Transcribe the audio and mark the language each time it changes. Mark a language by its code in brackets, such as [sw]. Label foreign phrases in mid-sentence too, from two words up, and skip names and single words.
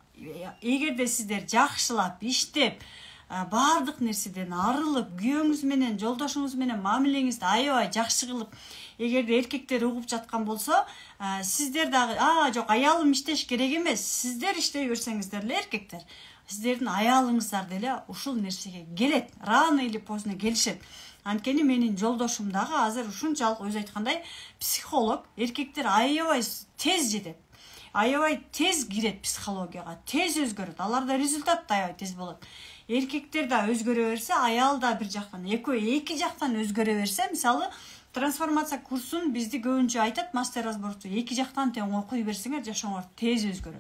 [ky] Эгерде сиздер жакшылап иштеп, баардык нерседен арылып, күйөөңүз менен, жолдошуңуз менен мамилеңизди аябай жакшы кылып, эгерде эркектер угуп жаткан болсо, сиздер дагы, жок, аялым иштеш керек эмес, сиздер иштей берсеңиздер эле эркектер, сиздердин аялыңыздар деле ушул нерсеге келет, [ru] рано или поздно келишет. [ky] Анткени менин жолдошум дагы азыр ушунчалык өзү айткандай психолог, эркектер аябай тез жетет. Аябай тез кирет психологияга, тез өзгөрөт. Аларда результат да аябай тез болот. Эркектер да өзгөрө берсе, аял да бир жактан, эки жактан өзгөрө берсе, мисалы, трансформация курсун бизди көбүнчө айтат, мастер разборду эки жактан тең окуй берсеңер, жашооңор тез өзгөрөт.